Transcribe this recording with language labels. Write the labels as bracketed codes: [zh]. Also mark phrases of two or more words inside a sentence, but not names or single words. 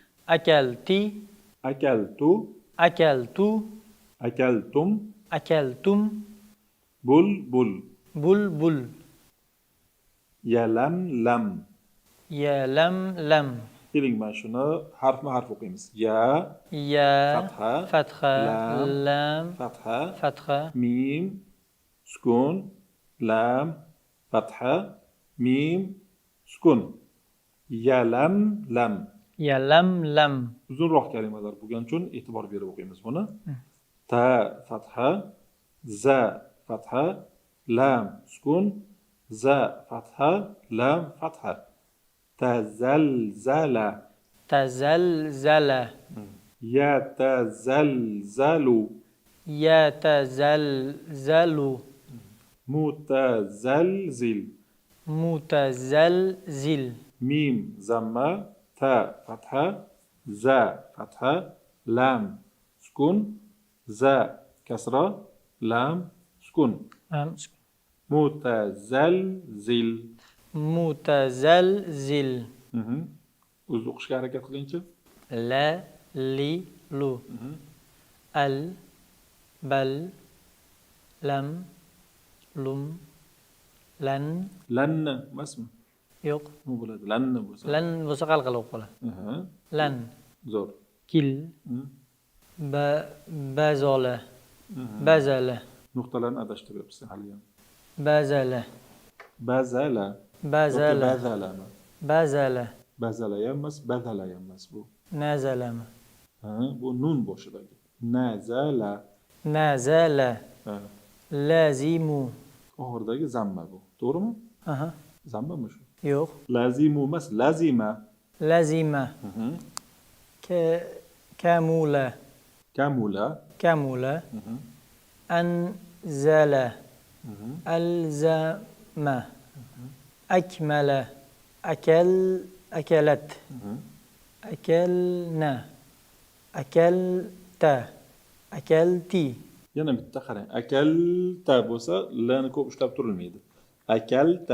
[ar] أكلتُ. أكلتُم. [uz] Bul. Yalam. Keling, mana shuni harfma-harf o'qiymiz. Ya, fatha, lam, fatha, mim, sukun, lam, fatha, mim, sukun. Yalam, lam. Uzunroq kalimalar bo'lgani uchun e'tibor berib o'qiymiz buni. Ta, fatha, za, fatha, lam, sukun, za, fatha, lam, fatha. [ar] تزلزل. يتزلزل. [uz] Yatazalzalu. Mutazalzil. Mutazalzil. Mim zamma, ta fatha, za fatha, lam sukun, za kasra, lam sukun. Mutazalzil. Mutazalzil. O'zi o'qishga harakat qilingchi. La, li, lu. Al, bal, lam, lum, lan. Lanni emasmi? Yo'q. Nima bo'ladi? Lanni bo'lsa. Lan bo'lsa qalqala o'qib qoladi. Lan. Zo'r. Kil. Bazola. Bazala. Nuqtalarni adashtiryapsan hali ham. Bazala. Bazala. Bazala. Bazalami? Bazala. Bazala ham emas, bazala ham emas bu. Nazalami? Bu nun boshidagi. Nazala. Nazala. Ha. Lazimu. Oxiridagi zamma bu. To'g'rimi? Aha. Zammami shu? Yo'q. Lazimu emas, lazima. [ar] لزم. كمل. [uz] Kamula. [ar] كمل. أنزل. [uz] Alzama. Akmala. [ar] أكلت. أكلنا. أكلتَ. أكلتِ. [uz] Yana bitta qarang. Akalta bo'lsa, lani ko'p ushlab turilmaydi. Akalta.